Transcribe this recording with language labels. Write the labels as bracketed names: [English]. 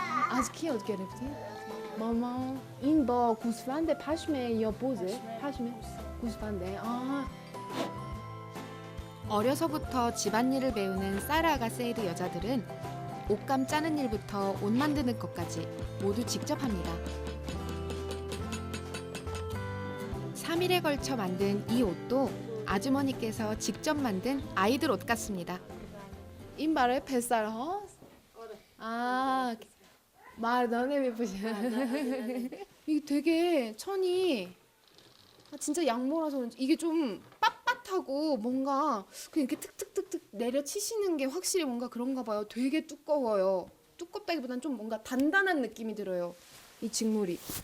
[Persian] از کی یاد گرفتید؟ ماما این با گوسفند پشمه یا بوزه؟ پشمه گوسفنده. [Korean] 어려서부터 집안일을 배우는 사르 아가세예드 여자들은 옷감 짜는 일부터 옷 만드는 것까지 모두 직접 합니다. 3일에 걸쳐 만든 이 옷도 아주머니께서 직접 만든 아이들 옷 같습니다. [Persian] این برای پسر هاست؟ مردانه میپوشن. [Korean] 이게 되게 천이 진짜 양모라서 그런지 이게 좀 빳빳하고 뭔가 그냥 이렇게 툭툭툭툭 내려치시는 게 확실히 뭔가 그런가 봐요. 되게 두꺼워요. 두껍다기보단 좀 뭔가 단단한 느낌이 들어요. 이 직물이.